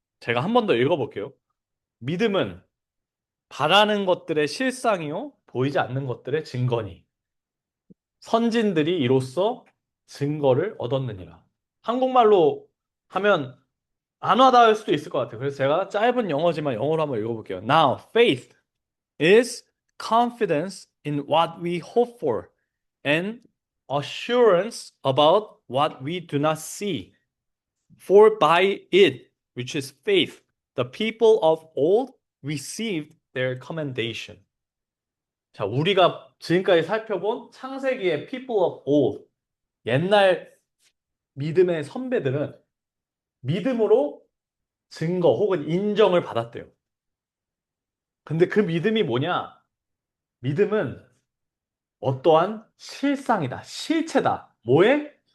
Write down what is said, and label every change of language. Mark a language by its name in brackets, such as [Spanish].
[Korean] 제가 한 번 더 읽어볼게요. 믿음은 바라는 것들의 실상이요, 보이지 않는 것들의 증거니. 선진들이 이로써 증거를 얻었느니라. 한국말로 하면 안 와닿을 수도 있을 것 같아요. 그래서 제가 짧은 영어지만 영어로 한번 읽어볼게요. [English] Now, faith is confidence in what we hope for and assurance about what we do not see. For by it, which is faith, the people of old received their commendation. [Korean] 자, 우리가 지금까지 살펴본 창세기의 [English] people of old, [Korean] 옛날 믿음의 선배들은 믿음으로 증거 혹은 인정을 받았대요. 근데 그 믿음이 뭐냐? 믿음은 어떠한 실상이다, 실체다. 뭐에?